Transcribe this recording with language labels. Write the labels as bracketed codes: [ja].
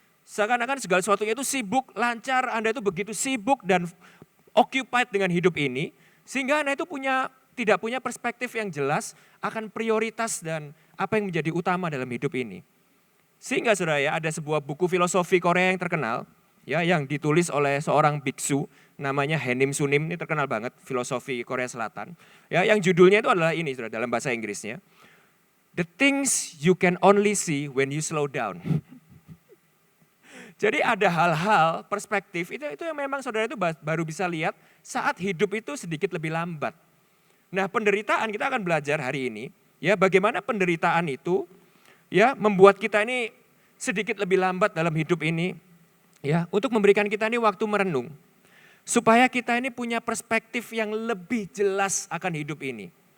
[id] Seakan-akan segala sesuatunya itu sibuk, lancar, Anda itu begitu sibuk dan occupied dengan hidup ini, sehingga Anda itu tidak punya perspektif yang jelas akan prioritas dan apa yang menjadi utama dalam hidup ini. Sehingga saudara ya ada sebuah buku filosofi Korea yang terkenal ya yang ditulis oleh seorang biksu namanya Hanim Sunim, ini terkenal banget filosofi Korea Selatan. Ya yang judulnya itu adalah ini saudara dalam bahasa Inggrisnya. [en] The things you can only see when you slow down. [id] Jadi ada hal-hal perspektif itu yang memang saudara itu baru bisa lihat saat hidup itu sedikit lebih lambat. Nah, penderitaan kita akan belajar hari ini ya bagaimana penderitaan itu ya membuat kita ini sedikit lebih lambat dalam hidup ini ya untuk memberikan kita ini waktu merenung supaya kita ini punya perspektif yang lebih jelas akan hidup ini.